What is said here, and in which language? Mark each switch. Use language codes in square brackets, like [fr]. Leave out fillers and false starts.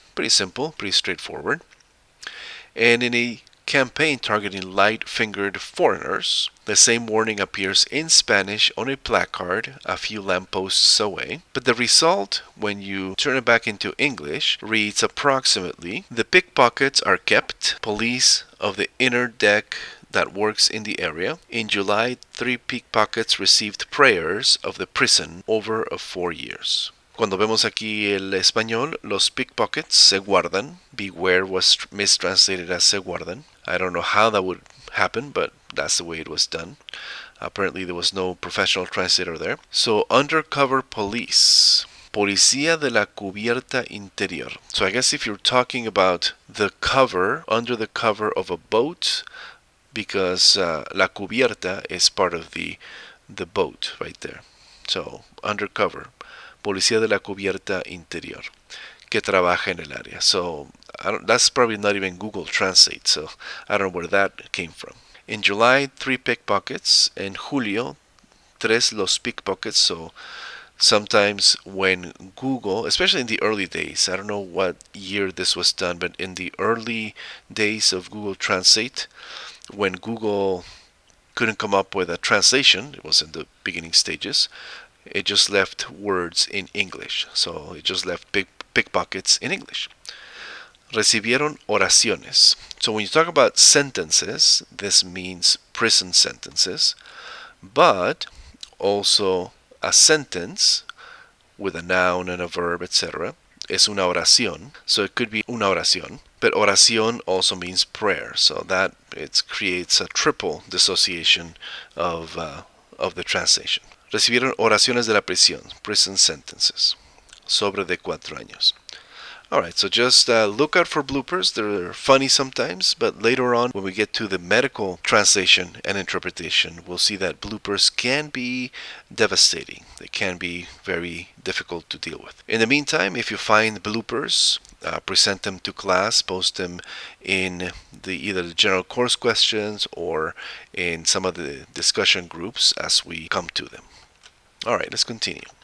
[en] Pretty simple, pretty straightforward. And in a campaign targeting light-fingered foreigners, the same warning appears in Spanish on a placard a few lampposts away, but the result, when you turn it back into English, reads approximately, "The pickpockets are kept, police of the inner deck that works in the area. In July, 3 pickpockets received prayers of the prison over 4 years." [es] Cuando vemos aquí el español, los pickpockets se guardan. [en] Beware was mistranslated as se guardan. I don't know how that would happen, but that's the way it was done. Apparently there was no professional translator there. So undercover police. [es] Policía de la cubierta interior. [en] So I guess if you're talking about the cover, under the cover of a boat, because la cubierta is part of the boat right there. So undercover. [es] Policía de la cubierta interior, que trabaja en el área. [en] So that's probably not even Google Translate, so I don't know where that came from. In July, 3 pickpockets. In Julio, 3 los pickpockets. So sometimes when Google, especially in the early days, I don't know what year this was done, but in the early days of Google Translate, when Google couldn't come up with a translation, it was in the beginning stages, it just left words in English. So it just left pickpockets in English. Recibieron oraciones. So when you talk about sentences, this means prison sentences, but also a sentence with a noun and a verb, etc. es una oración. So it could be una oración, but oración also means prayer. So that it creates a triple dissociation of the translation. [es] Recibieron oraciones de la prisión, prison sentences, sobre de 4 años. [en] Alright, so just look out for bloopers. They're funny sometimes, but later on, when we get to the medical translation and interpretation, we'll see that bloopers can be devastating. They can be very difficult to deal with. In the meantime, if you find bloopers, present them to class, post them in either the general course questions or in some of the discussion groups as we come to them. Alright, let's continue.